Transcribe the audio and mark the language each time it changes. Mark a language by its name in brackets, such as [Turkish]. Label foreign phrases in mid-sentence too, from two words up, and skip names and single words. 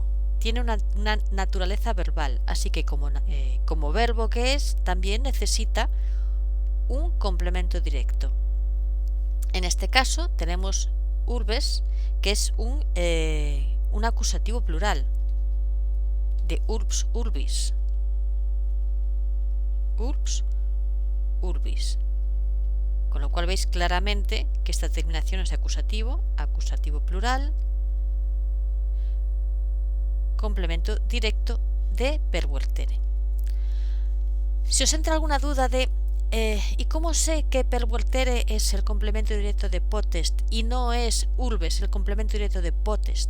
[Spanish] Tiene una naturaleza verbal, así que como verbo que es, también necesita un complemento directo. En este caso tenemos urbes, que es un acusativo plural de [Latin] urbs urbis. Urbs urbis. [Spanish] Con lo cual veis claramente que esta terminación es de acusativo plural, complemento directo de pervertere. Si os entra alguna duda de ¿y cómo sé que pervertere es el complemento directo de potest y no es urbes el complemento directo de potest?